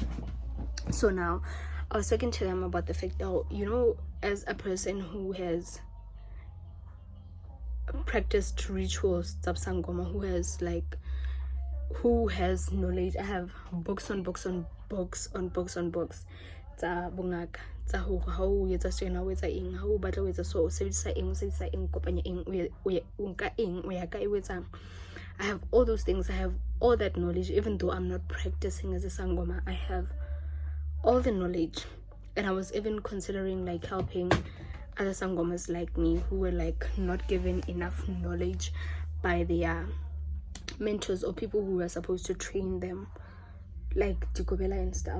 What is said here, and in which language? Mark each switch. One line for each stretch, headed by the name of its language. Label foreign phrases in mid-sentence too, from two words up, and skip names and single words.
English: So now I was talking to them about the fact that, you know, as a person who has practiced rituals sangoma, who has knowledge. I have books on books on books on books on books
Southern Sotho: tsa bongaka tsa ho ha o etsa sena o etsa eng, ha o batla o etsa so o sebedisa eng kopanya eng o nka eng o ya ka e etsang.
English: I have all those things. I have all that knowledge. Even though I'm not practicing as a sangoma, I have all the knowledge. And I was even considering like helping other sangomas like me who were like not given enough knowledge by their mentors or people who were supposed to train them, like Dikobela and stuff.